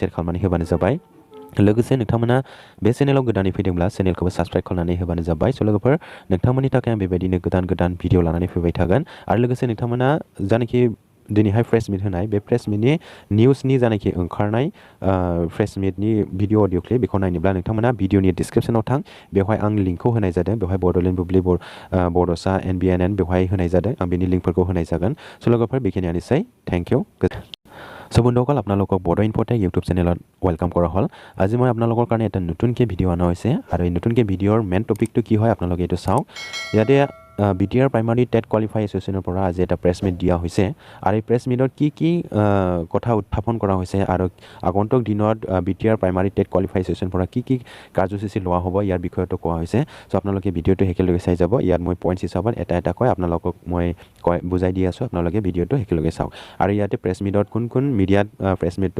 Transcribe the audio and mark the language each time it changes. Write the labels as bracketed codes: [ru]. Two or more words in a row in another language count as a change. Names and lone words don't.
[brx] शेयार खालामनानै होबानो जाबाय लोगोसे नोंथांमोना बे चेनेलाव गोदानै फैदोंब्ला चेनेलखौबो साबस्क्राइब खालामनानै होबानो जाबाय स' लोगोफोर नोंथांमोननि थाखाय आं बेबायदिनो गोदान गोदान भिडिअ लानानै फैबाय थागोन आरो लोगोसे नोंथांमोना जानाखि दिनैहाय [en] press meet [brx] होनाय बे [en] press meet [brx] निउसनि जानाखि ओंखारनाय [en] press meet video audio clip [brx] बेखौ नायनोब्ला नोंथांमोना भिडिअनि डिसक्रिपसनाव थां बेवहाय आं लिंकखौ होनाय जादों बेवहाय बड'लेण्ड बुब्लि बड'सा NBNN बेवहाय होनाय जादों आं बेनि लिंकफोरखौ होनाय जागोन स' लोगोफोर बेखिनियानोसै [en] thank you [as] সো বন্ধুসকল আপোনালোকক বড়ো ইনফ'টেক ইউটিউব চেনেলত ৱেলকাম কৰা হ'ল আজি মই আপোনালোকৰ কাৰণে এটা নতুনকৈ ভিডিঅ' অনা হৈছে আৰু এই নতুনকৈ ভিডিঅ'ৰ মেইন টপিকটো কি হয় আপোনালোকে এইটো চাওক ইয়াতে BTR প্ৰাইমাৰী টেট কোৱালিফাই এছ'চিয়েশ্যনৰ পৰা আজি এটা [en] press meet [as] দিয়া হৈছে আৰু এই [en] press meet [as] কি কথা উত্থাপন কৰা হৈছে আৰু আগন্তুক দিনত BTR প্ৰাইমাৰী টেট কোৱালিফাই এছ'চিয়েশ্যনৰ পৰা কি কাৰ্যসূচী লোৱা হ'ব ইয়াৰ বিষয়টো কোৱা হৈছে চ' আপোনালোকে ভিডিঅ'টো একেলগে চাই যাব ইয়াত মই পইণ্টছ হিচাপত এটা কৈ আপোনালোকক মই বুজাই দি আছোঁ আপোনালোকে ভিডিঅ'টো একেলগে চাওক আৰু ইয়াতে [en] press meet [as] কোন মিডিয়াত প্ৰেছ